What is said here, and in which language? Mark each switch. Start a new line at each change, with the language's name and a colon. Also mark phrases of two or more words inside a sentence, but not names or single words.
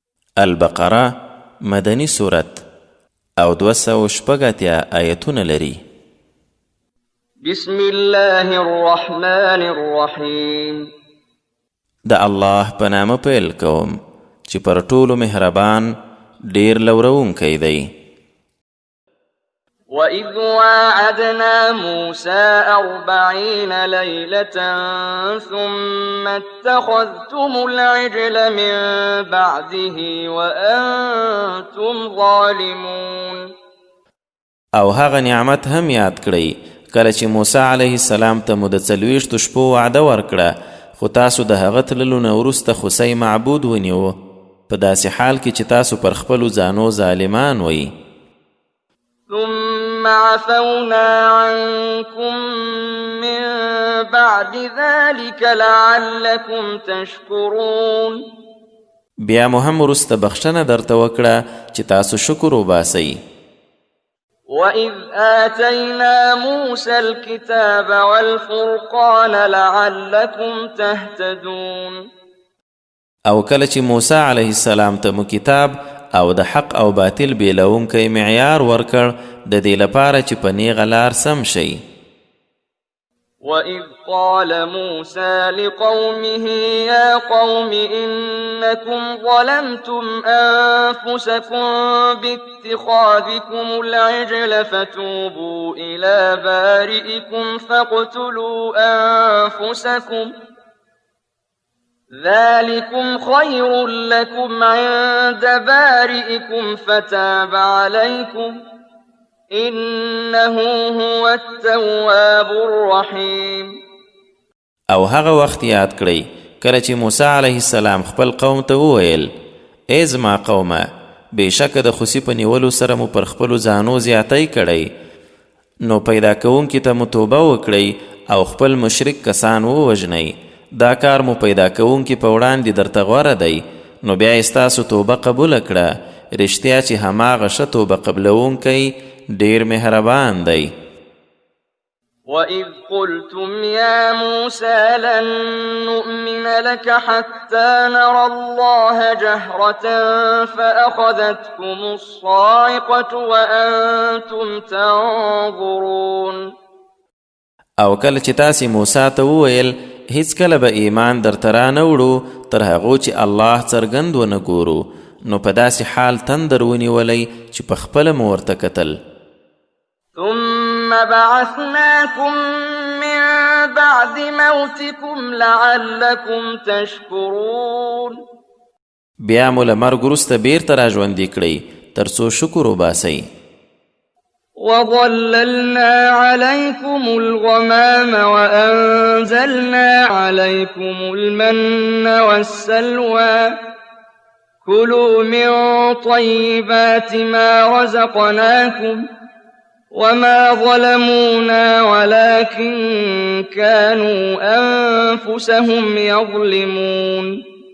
Pashto: البقره مدني سورت او 206 آیتونه لري.
Arabic: بسم الله الرحمن الرحیم.
Pashto: د الله په نامه پیل کوم چې پر ټولو مهربان ډیر لورونکی دی.
Arabic: وَإِذْ وَاعَدْنَا مُوسَىٰ 40 لَيْلَةً ثُمَّ اتَّخَذْتُمُ الْعِجْلَ مِن بَعْدِهِ وَأَنْتُمْ ظَالِمُونَ.
Pashto: او هغه نعمت هم یاد کړئ کله چې موسی
Arabic: علیه السلام
Pashto: ته مو د 40 شپو وعده ورکړه، خو تاسو د هغه تللو نه وروسته خوسی معبود ونیوه، په داسې حال کې چې تاسو پر خپلو ځانو ظالمان وئ.
Arabic: ثم عفونا عنكم من بعد ذلك لعلكم تشكرون.
Pashto: بیا مو هم وروسته بخښنه درته وکړه چې تاسو شکر وباسئ.
Arabic: وَإِذْ آتَيْنَا مُوسَى الْكِتَابَ وَالْفُرْقَانَ لَعَلَّكُمْ تَهْتَدُونَ.
Pashto: او کله چې موسی
Arabic: علیه السلام
Pashto: ته مو کتاب او د حق او باطل بیلونکی معیار ورکړ د دې لپاره چې په نیغه لار سم شئ.
Arabic: وَإِذْ قَالَ مُوسَى لِقَوْمِهِ يَا قَوْمِ إِنَّكُمْ ظَلَمْتُمْ أَنفُسَكُمْ بِاتِّخَاذِكُمُ الْعِجْلَ فَتُوبُوا إِلَى بَارِئِكُمْ فَاقْتُلُوا أَنفُسَكُمْ ذَلِكُمْ خَيْرٌ لَكُمْ عِندَ بَارِئِكُمْ فَتَابَ عَلَيْكُمْ إِنَّهُ هُوَ التَّوَّابُ الرَّحِيمُ.
Pashto: او هغه وخت یاد کړئ کله چې موسی
Arabic: علیه السلام
Pashto: خپل قوم ته وویل: ای زما قومه، بېشکه د خوسي په نیولو سره مو پر خپلو ځانو زیاتی کړی، نو پیدا کوونکي ته مو توبه وکړئ او خپل مشرک کسان ووژنئ. دا کار مو پیدا کوونکي په وړاندې درته غوره دی، نو بیا یې ستاسو توبه قبوله کړه. رښتیا چې هماغه ښه توبه قبلونکی ډیر مهربان دی.
Arabic: وَإِذْ قُلْتُمْ يَا مُوسَىٰ لَن نُّؤْمِنَ لَكَ حَتَّىٰ نَرَى اللَّهَ جَهْرَةً فَأَخَذَتْكُمُ الصَّاعِقَةُ وَأَنتُمْ تَنظُرُونَ.
Pashto: او کله چې تاسې موسی ته وویل هیڅکله به ایمان درته رانه وړو تر هغو چې الله څرګند ونه ګورو، نو په داسې حال تندر ونیولی چې په خپله مو ورته کتل.
Arabic: ثم بعثناكم من بعد موتكم لعلكم تشكرون.
Pashto: بیا مو له مرګ وروسته بیرته راژوندي کړئ تر څو شکر وباسئ.
Arabic: وَظَلَّلْنَا عَلَيْكُمُ الْغَمَامَ وَأَنزَلْنَا عَلَيْكُمُ الْمَنَّ وَالسَّلْوَىٰ كُلُوا مِن طَيِّبَاتِ مَا رَزَقْنَاكُمْ وَمَا ظَلَمُونَا وَلَٰكِن كَانُوا أَنفُسَهُمْ يَظْلِمُونَ.